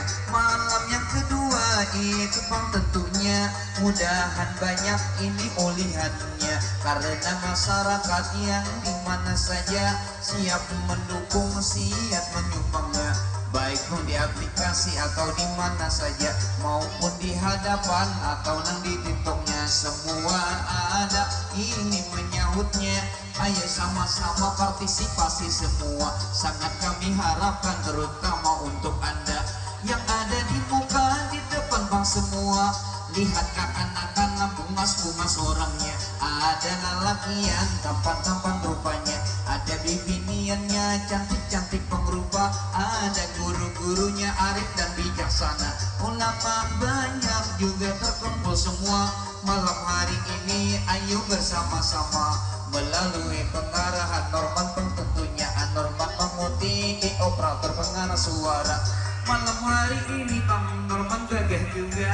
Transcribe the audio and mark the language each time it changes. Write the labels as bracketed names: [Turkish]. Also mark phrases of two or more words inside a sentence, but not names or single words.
[Banjar] Malam yang kedua itu pang tentunya, mudahan banyak ini ulihannya, karena masyarakat yang dimana saja siap mendukung, siap menyumbangnya, baik pun di aplikasi atau di mana saja, maupun di hadapan atau nang di tiktoknya, semua ada ini menyahutnya. Ayo sama-sama partisipasi semua, sangat kami harapkan terutama untuk Anda yang ada di muka di depan bang semua. Lihat kakan-kakan bungas-bungas orangnya, ada lelakian tampan-tampan rupanya, ada bibiniannya cantik-cantik pengrupa, ada guru-gurunya arif dan bijaksana, ulama banyak juga terkumpul semua. Malam hari ini ayo bersama-sama melalui pengarahan Norman tentunya, Norman Mamuti operator pengarah suara. Malam hari ini Bang Norman gagah juga.